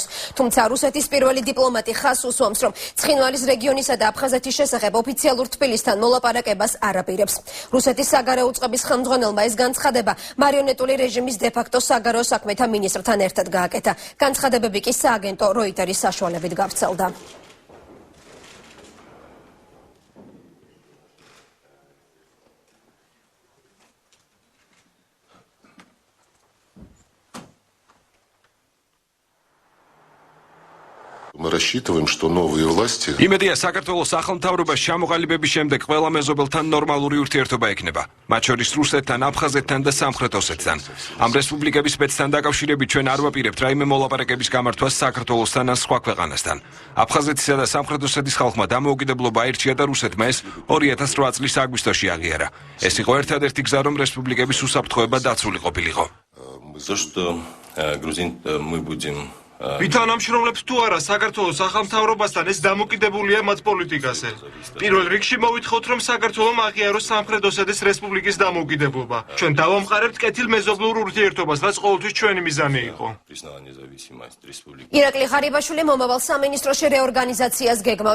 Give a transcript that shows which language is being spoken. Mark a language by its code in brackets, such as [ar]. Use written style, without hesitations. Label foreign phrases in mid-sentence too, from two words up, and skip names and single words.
[ka] თუმცა რუსეთის პირველი დიპლომატი ხაზს უსვამს, რომ ცხინვალის რეგიონისა და აფხაზეთის შესახებ ოფიციალურ თბილისთან მოლაპარაკებას არ აპირებს. რუსეთის საგარეო უწყების ხელმძღვანელმა ეს განცხადება მარიონეტული რეჟიმის დე-ფაქტო საგარეო საქმეთა მინისტრთან ერთად გააკეთა. განცხადებები კი სააგენტო როიტერის საშუალებით გავრცელდა. [ru] Мы рассчитываем, что новые власти... [ka] იმედია საქართველოს ახალ მთავრობას ჩამოყალიბების შემდეგ ყველა მეზობელთან ნორმალური ურთიერთობა ექნება. მათ შორის რუსეთთან, აფხაზეთთან და სამხრეთ ოსეთთან. ამ რესპუბლიკების სპეცთან დაკავშირებით ჩვენ არ ვაპირებთ რაიმე მოლაპარაკების გამართვას საქართველოსთან ან სხვა ქვეყანასთან. აფხაზეთისა და სამხრეთ ოსეთის ხალხმა დამოუკიდებლობა აირჩია და რუსეთმა ეს 2008 წლის აგვისტოში აღიარა. ეს იყო ერთადერთი გზა, რომ რესპუბლიკების უსაფრთხოება დაცული ყოფილიყო. [ru] За что, грузин, мы будем... [ka] ვითანამშრომლებთ თუ არა საქართველოს ახალ მთავრობასთან, ეს დამოკიდებულია მათ პოლიტიკაზე. პირველ რიგში მოვითხოვთ, რომ საქართველომ აღიაროს სამხრეთ ოსეთის რესპუბლიკის დამოუკიდებლობა. ჩვენ დავამყარებთ კეთილმეზობლურ ურთიერთობას, რაც ყოველთვის ჩვენი მიზანი იყო. ირაკლი ღარიბაშვილი მომავალ სამინისტროში რეორგანიზაციას გეგმავს.